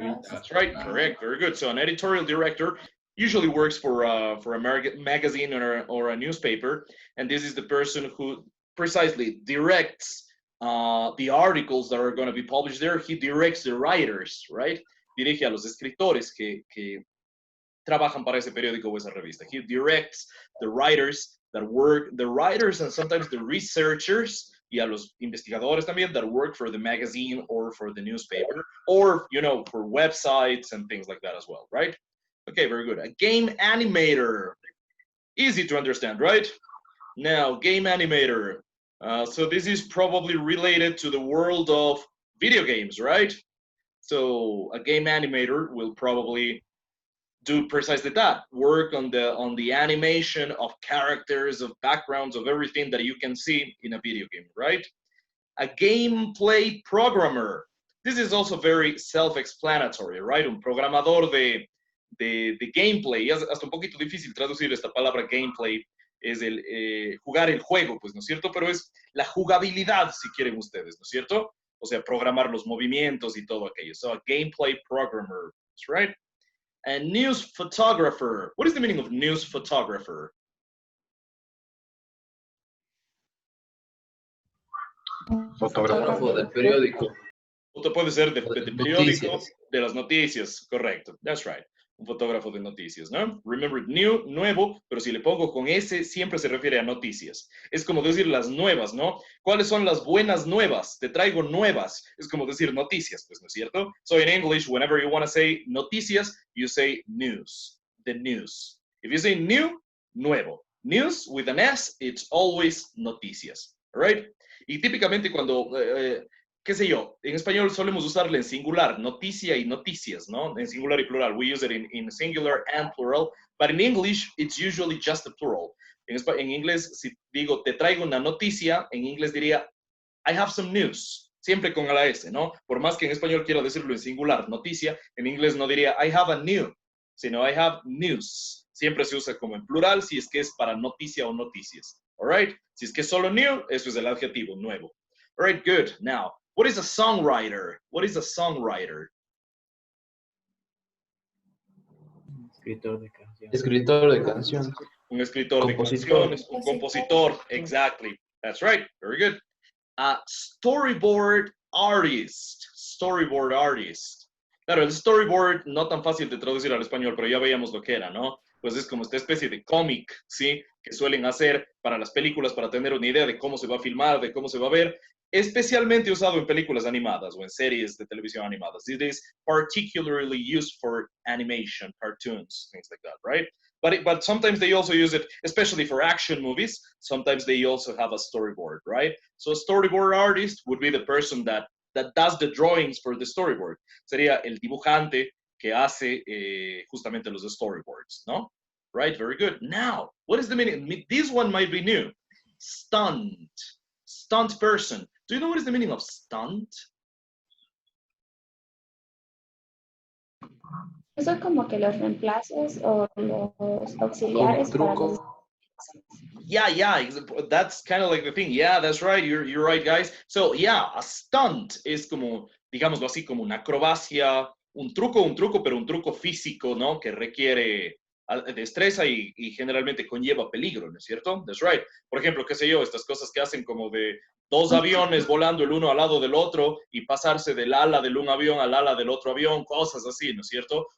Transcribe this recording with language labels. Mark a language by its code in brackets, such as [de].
[en] That's right, correct, very good. So an editorial director usually works for a magazine or a newspaper, and this is the person who precisely directs the articles that are going to be published there. He directs the writers, right? [es] dirige a los escritores que trabajan para ese periódico o esa revista. [en] He directs the writers that work, the writers and sometimes the researchers, [es] y a los investigadores también [en] that work for the magazine or for the newspaper, or, you know, for websites and things like that as well, right? Okay, very good. A game animator. Easy to understand, right? Now, game animator. So this is probably related to the world of video games, right? So a game animator will probably do precisely that, work on the animation of characters, of backgrounds, of everything that you can see in a video game, right? A gameplay programmer. This is also very self-explanatory, right? [es] Un programador de gameplay. Es hasta un poquito difícil traducir esta palabra gameplay. Es el jugar el juego, pues, ¿no es cierto? Pero es la jugabilidad, si quieren ustedes, ¿no es cierto? O sea, programar los movimientos y todo aquello. [en] So, a gameplay programmer, right? A news photographer. What is the meaning of news photographer? [es] Fotógrafo del periódico. O puede ser de periódico, de las noticias, correcto. [en] That's right. [es] Un fotógrafo de noticias, ¿no? [en] Remember, new, [es] nuevo, pero si le pongo con S, siempre se refiere a noticias. Es como decir las nuevas, ¿no? ¿Cuáles son las buenas nuevas? Te traigo nuevas. Es como decir noticias, pues, ¿no es cierto? [en] So in English, whenever you want to say noticias, you say news, the news. If you say new, nuevo. News with an S, it's always noticias, all right? [es] Y típicamente cuando... qué sé yo, en español solemos usarle en singular, noticia y noticias, ¿no? En singular y plural. [en] We use it in singular and plural, but in English, it's usually just a plural. [es] En inglés, si digo, te traigo una noticia, en inglés diría, [en] I have some news, [es] siempre con la S, ¿no? Por más que en español quiera decirlo en singular, noticia, en inglés no diría, [en] I have a new, [es] sino [en] I have news. [es] Siempre se usa como en plural si es que es para noticia o noticias, [en] all right? [es] Si es que es solo new, eso es el adjetivo, nuevo. [en] All right, good. Now, what is a songwriter? What is a songwriter? [es] Escritor de canciones. Escritor de canciones. Un escritor Compositor. de canciones, un compositor. [en] Exactly. That's right. Very good. A storyboard artist. Storyboard artist. [es] Claro, el storyboard no tan fácil de traducir al español, pero ya veíamos lo que era, ¿no? Pues es como esta especie de cómic, ¿sí? Que suelen hacer para las películas, para tener una idea de cómo se va a filmar, de cómo se va a ver, especialmente usado en películas animadas o en series de televisión animadas. [en] It is particularly used for animation, cartoons, things like that, right? But sometimes they also use it, especially for action movies, sometimes they also have a storyboard, right? So a storyboard artist would be the person that does the drawings for the storyboard. [es] Sería el dibujante que hace justamente los storyboards, ¿no? [en] Right, very good. Now, what is the meaning? This one might be new. Stunt. Stunt person. Do you know what is the meaning of stunt? [es] Eso es como que los reemplazos o los auxiliares para los... [en] Yeah, that's kind of like the thing. Yeah, that's right. You're right, guys. So, yeah, a stunt [es] es como, digámoslo así, como una acrobacia, un truco, pero un truco físico, ¿no? Que requiere destreza y generalmente conlleva peligro, ¿no es cierto? [en] That's right. [es] Por ejemplo, qué sé yo, estas cosas que hacen como de dos aviones volando el uno al lado del otro y pasarse del ala del un avión al ala del otro avión, cosas así, ¿no es cierto?